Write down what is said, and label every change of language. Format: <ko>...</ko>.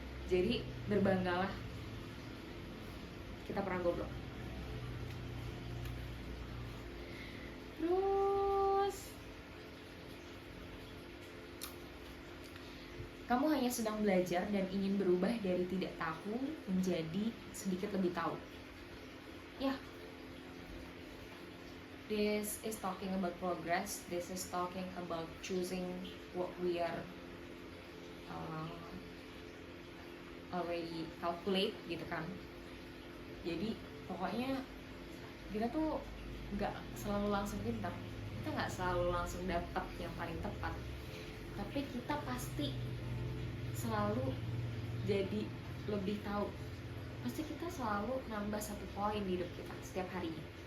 <id>Jadi berbanggalah kita pernah goblok. Terus kamu hanya sedang belajar dan ingin berubah dari tidak tahu menjadi sedikit lebih tahu.</id> <en>Ya, this is talking about progress. This is talking about choosing what we are already calculate gitu kan.</en> <id>Jadi pokoknya kita tuh nggak selalu langsung pintar, kita nggak selalu langsung dapat yang paling tepat, tapi kita pasti selalu jadi lebih tahu. Pasti kita selalu nambah 1 poin di hidup kita setiap harinya.</id>